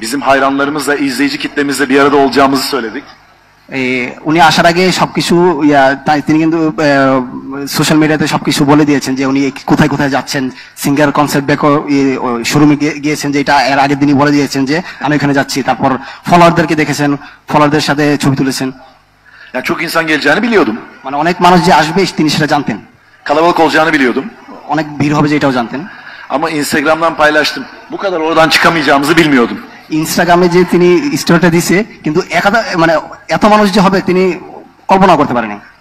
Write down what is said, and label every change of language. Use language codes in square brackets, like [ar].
[tr] Bizim hayranlarımızla, izleyici kitlemizle bir arada olacağımızı söyledik. [bn] উনি আসার আগে সবকিছু তিনি কিন্তু সোশ্যাল মিডিয়াতে সবকিছু বলে দিয়েছেন যে উনি কোথায় কোথায় যাচ্ছেন। সিঙ্গার কনসেপ্ট বেকো শোরুমে গিয়েছেন, যে এটা এর আগের দিনই বলে দিয়েছেন যে আমি এখানে যাচ্ছি। তারপর ফলোয়ারদেরকে দেখেছেন, ফলোয়ারদের সাথে ছবি তুলেছেন। [tr] Yani çok insan geleceğini biliyordum. [bn] মানে অনেক মানুষ যে আসবে তিনি সেটা জানতেন, [tr] Kalabalık olacağını biliyordum. [bn] অনেক ভিড় হবে যে এটাও জানতেন। [tr] Ama Instagram'dan paylaştım. Bu kadar oradan çıkamayacağımızı bilmiyordum. [bn] ইনস্টাগ্রামে যে তিনি স্টোরিটা দিছে, কিন্তু মানে এত মানুষ যে হবে তিনি কল্পনা করতে পারেনি।